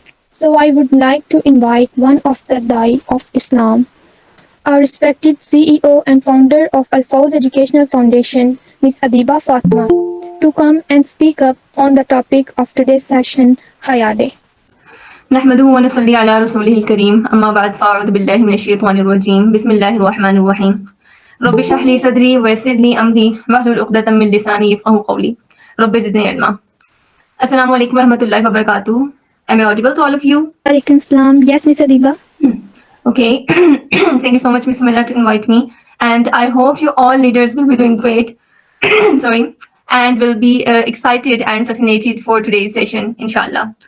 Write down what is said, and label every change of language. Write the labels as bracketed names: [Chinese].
[English] So I would like to invite one of the Dai of Islam, our respected CEO and founder of Al Fawz Educational Foundation, Ms. Adiba Fatma, to come and speak up on the topic of today's session, Haya Day. [Arabic] نحمده ونصلي على رسوله الكريم أما بعد فأعوذ بالله من الشيطان الرجيم بسم الله الرحمن الرحيم رب اشرح لي صدري ويسر لي أمري واحلل عقدة من لساني يفقهوا قولي رب زدني علما. Assalamu alaikum warahmatullahi wabarakatuh. [English] Am I audible to all of you? Alaikum salam. Yes, Ms. Adiba. Okay. Thank you so much, Ms. Mira, to invite me. And I hope you all leaders will be doing great. Sorry. And will be excited and fascinated for today's session, inshallah.